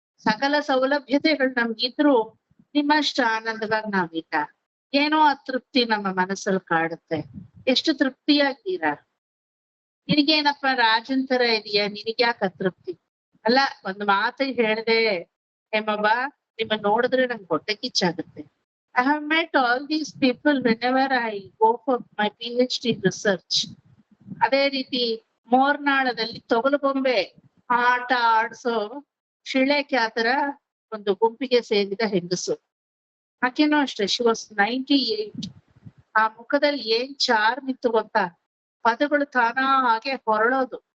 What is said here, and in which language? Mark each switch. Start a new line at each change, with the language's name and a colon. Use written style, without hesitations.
Kannada: ಸಕಲ ಸೌಲಭ್ಯತೆಗಳು ನಮ್ಗಿದ್ರು ನಿಮ್ಮಷ್ಟು ಆನಂದವಾಗಿ ನಾವಿಲ್ಲ. ಏನೋ ಅತೃಪ್ತಿ ನಮ್ಮ ಮನಸ್ಸಲ್ಲಿ ಕಾಡುತ್ತೆ. ಎಷ್ಟು ತೃಪ್ತಿಯಾಗಿದ್ದೀರಾ? ನಿನಗೇನಪ್ಪ ರಾಜನ್ ತರ ಇದೆಯಾ, ನಿನಗ್ಯಾಕೆ ಅತೃಪ್ತಿ? ಅಲ್ಲ, ಒಂದು ಮಾತು ಹೇಳ್ದೆ ಹೇಮವ್ವ, ನಿಮ್ಮನ್ನ ನೋಡಿದ್ರೆ ನಂಗೆ ಹೊಟ್ಟೆ ಕಿಚ್ಚಾಗುತ್ತೆ.
English: I have met all these people whenever I go for my PhD research.
Kannada: ಅದೇ ರೀತಿ ಮೋರ್ನಾಳದಲ್ಲಿ ತೊಗಲು ಬೊಂಬೆ ಆಟ ಆಡ್ಸೋ ಶಿಳೆ ಖ್ಯಾತರ ಒಂದು ಗುಂಪಿಗೆ ಸೇರಿದ ಹೆಂಗಸು. ಆಕೆನೂ ಅಷ್ಟೇ,
English: She was 98.
Kannada: ಆ ಮುಖದಲ್ಲಿ ಏನ್ ಚಾರ್ಮ್ ಇತ್ತು ಗೊತ್ತಾ, ಪದಗಳು ತಾನಾಗೆ ಹೊರಳೋದು.